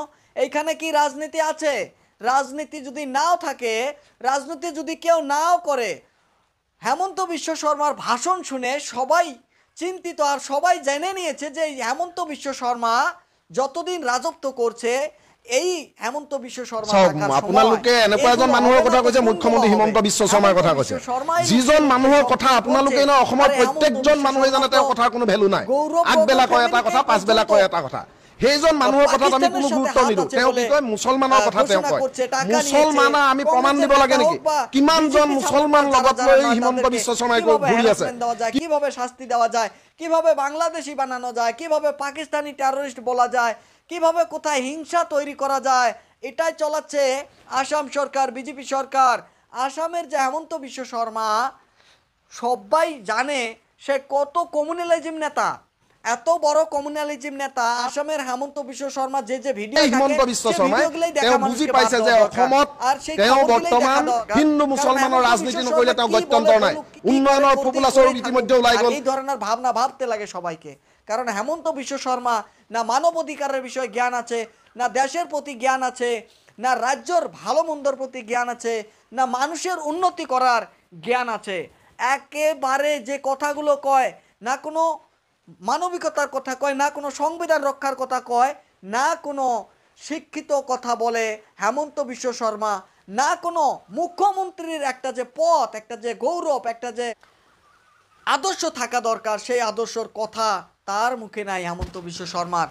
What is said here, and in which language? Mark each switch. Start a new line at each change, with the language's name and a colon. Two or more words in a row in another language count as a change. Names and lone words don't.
Bangla: এইখানে কি রাজনীতি আছে? রাজনীতি যদি নাও থাকে, রাজনীতি যদি কেউ নাও করে, হেমন্ত বিশ্ব শর্মার ভাষণ শুনে সবাই চিন্তিত আর সবাই জেনে নিয়েছে যে হেমন্ত বিশ্ব শর্মা যতদিন রাজত্ব করছে, এই হেমন্ত বিশ্ব শর্মা
Assamese: আপোনালোকে এনেকুৱা এজন মানুহৰ কথা কৈছে, মুখ্যমন্ত্ৰী হিমন্ত বিশ্ব শৰ্মাৰ কথা কৈছে। যিজন মানুহৰ কথা আপোনালোকে অসমৰ প্ৰত্যেকজন মানুহে জানে তেওঁৰ কথাৰ কোনো ভেলু নাই। আগবেলা কয় এটা কথা, পাছবেলা কয় এটা কথা। সেইজন মানুহৰ কথাত আমি কোনো গুৰুত্ব নিদিওঁ। তেওঁ কি কয় মুছলমানৰ কথা তেওঁ কয়। মুছলমান আমি প্ৰমাণ দিব লাগে নেকি? কিমানজন মুছলমান লগত লৈ হিমন্ত বিশ্ব শৰ্মাই ঘূৰি আছে।
Bangla: কিভাবে শাস্তি দেওয়া যায়, কিভাবে বাংলাদেশি বানানো যায়, কিভাবে পাকিস্তানি টেররিস্ট বলা যায়, কিভাবে কোথায় হিংসা তৈরি করা যায়, এটাই চলাচ্ছে আসাম সরকার, বিজেপি সরকার। আসামের যে হেমন্ত বিশ্ব শর্মা সবাই জানে সে কত কমিউনালিজম নেতা, এত বড় কমিউনালিজম নেতা। আসামের হেমন্ত বিশ্ব শর্মা যে ভিডিও
Assamese: হিমন্ত বিশ্ব শৰ্মাই তেওঁ বুজি পাইছে যে অসমত তেওঁ বৰ্তমান হিন্দু মুছলমানৰ ৰাজনীতি নকৰিলে তেওঁ গত্যন্তৰ নাই। উন্নয়নৰ পপুলাছৰ ইতিমধ্যে ওলাই গ'ল।
Bangla: এই ধরনের ভাবনা ভাবতে লাগে সবাইকে, কারণ হেমন্ত বিশ্ব শর্মা না মানব অধিকারের বিষয়ে জ্ঞান আছে, না দেশের প্রতি জ্ঞান আছে, না রাজ্যর ভালো মন্দর প্রতি জ্ঞান আছে, না মানুষের উন্নতি করার জ্ঞান আছে। একেবারে যে কথাগুলো কয়, না কোনো মানবিকতার কথা কয়, না কোনো সংবিধান রক্ষার কথা কয়, না কোনো শিক্ষিত কথা বলে হেমন্ত বিশ্ব শর্মা, না কোনো মুখ্যমন্ত্রীর একটা যে পথ, একটা যে গৌরব, একটা যে আদর্শ থাকা দরকার, সেই আদর্শর কথা তার মুখে নাই হেমন্ত বিশ্ব শর্মার।